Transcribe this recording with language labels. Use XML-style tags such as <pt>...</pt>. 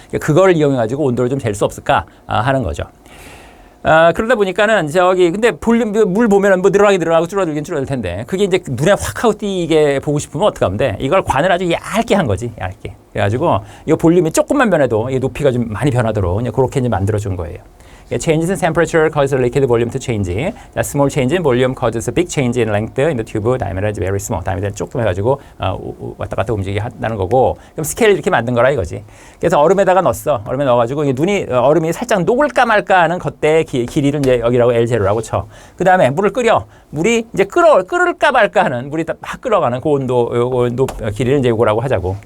<ko>그러니까 그걸 이용해가지고 온도를 좀 잴 수 없을까 하는 거죠. 그러다 보니까는 근데 볼륨 물 보면은 뭐 늘어나긴 늘어나고 줄어들긴 줄어들 텐데 그게 이제 눈에 확 하고 띄게 보고 싶으면 어떻게 하면 돼? 이걸 관을 아주 얇게 한 거지, 얇게. 그래가지고 이 볼륨이 조금만 변해도 이 높이가 좀 많이 변하도록 그냥 그렇게 이제 만들어 준 거예요.</ko> <en>Changes in temperature causes the liquid volume to change. The small change in volume causes a big change in length in the tube. Diameter is very small.</en> <ko>diameter 조금 해가지고 왔다 갔다 움직이게 한다는 거고. 그럼 스케일 이렇게 만든 거라 이거지. 그래서 얼음에다가 넣었어. 얼음에 넣어가지고 얼음이 살짝 녹을까 말까 하는 겉대의 길이를 이제 여기라고 L0라고 쳐. 그 다음에 물을 끓여. 물이 이제 끓을까 말까 하는 물이 막 끓어가는 그 온도 길이를 이제 이거라고 하자고.</ko>